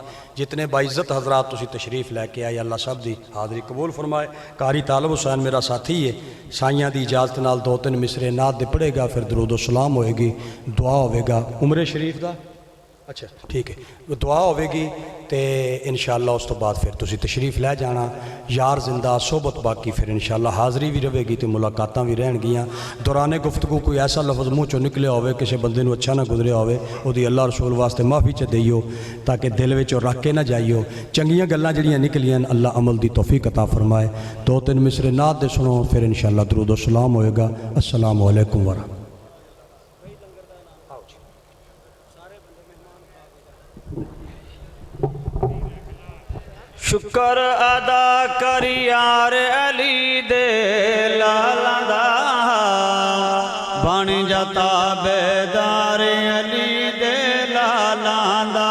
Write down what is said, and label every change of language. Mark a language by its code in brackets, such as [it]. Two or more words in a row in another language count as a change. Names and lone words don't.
[pa] جتنے باعزت حضرات تسی تشریف لیکے آئے، اللہ سب کی حاضری قبول فرمائے. قاری طالب حسین میرا ساتھی ہے، سائیاں کی اجازت نال 2-3 مصرے نعت دے پڑھےگا، پھر درود سلام ہوئےگی، دعا ہوگا عمرے شریف کا. اچھا ٹھیک ہے، دعا ہوگی تو انشاءاللہ اس تو بعد پھر تسی تشریف لے جانا. یار زندہ صحبت باقی، پھر انشاءاللہ حاضری بھی رہےگی تو ملاقاتاں بھی رہنگیاں. دورانِ گفتگو کوئی ایسا لفظ منہ چوں نکلیا ہووے، کسی بندے نوں اچھا نہ گزریا ہووے، اوہدی اللہ رسول واسطے معافی چ دیئیو، تاکہ دل وچ رکھ کے نہ جائیو. چنگیاں گلاں جہڑیاں نکلیاں اللہ عمل کی توفیق عطا فرمائے. 2-3 مصرے نعت دے سنو، پھر انشاءاللہ درود سلام ہوئےگا. [ar] السلام عليكم ورحمة الله. [pa] شکر ادا کر یار علی دے لالہ دا، بن جاتا بیدار علی دے لالہ دا.